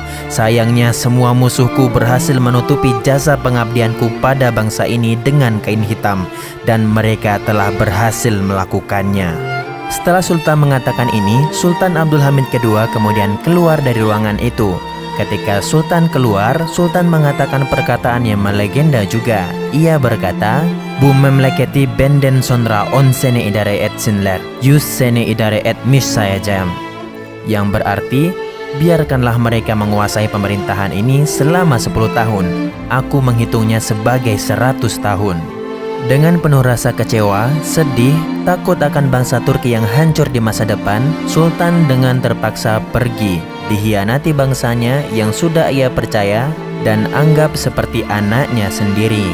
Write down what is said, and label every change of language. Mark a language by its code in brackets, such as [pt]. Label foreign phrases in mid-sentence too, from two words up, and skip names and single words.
[id] Sayangnya semua musuhku berhasil menutupi jasa pengabdianku pada bangsa ini dengan kain hitam, dan mereka telah berhasil melakukannya." Setelah Sultan mengatakan ini, Sultan Abdul Hamid II kemudian keluar dari ruangan itu. Ketika Sultan keluar, Sultan mengatakan perkataan yang melegenda juga. Ia berkata, [tr] "Bu memleketi benden sonra 10 sene idare etsinler, 100 sene idare etmiş sayacağım." [id] Yang berarti, biarkanlah mereka menguasai pemerintahan ini selama 10 tahun. Aku menghitungnya sebagai 100 tahun. Dengan penuh rasa kecewa, sedih, takut akan bangsa Turki yang hancur di masa depan, Sultan dengan terpaksa pergi, dihianati bangsanya yang sudah ia percaya dan anggap seperti anaknya sendiri.